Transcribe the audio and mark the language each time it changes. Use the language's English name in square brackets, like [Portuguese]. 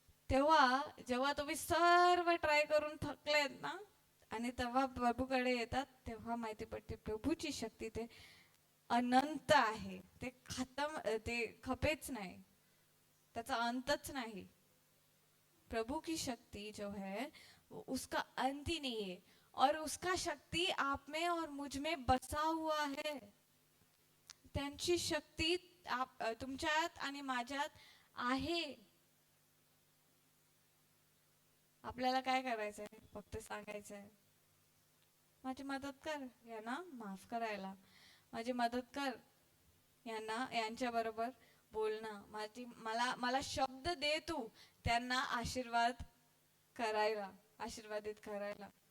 [Marathi] तेव्हा जेव्हा तुम्ही सर्व ट्राय करून थकलेत ना आणि तेव्हा प्रभूकडे येतात तेव्हा माहिती पडते प्रभूची शक्ती ते अनंत आहे, ते खपेच नाही, त्याचा अंतच नाही. [Hindi] प्रभु की शक्ति जो है वो उसका अंत ही नहीं है और उसका शक्ति आप में और मुझ में बसा हुआ है. [Marathi] त्यांची शक्ती तुमच्यात आणि माझ्यात आहे. आपल्याला काय करायचंय? फक्त सांगायचंय माझी मदत कर यांना माफ करायला, माझी मदत कर यांना यांच्या बरोबर बोलणं, मला शब्द दे तू त्यांना आशीर्वाद करायला, आशीर्वादित करायला.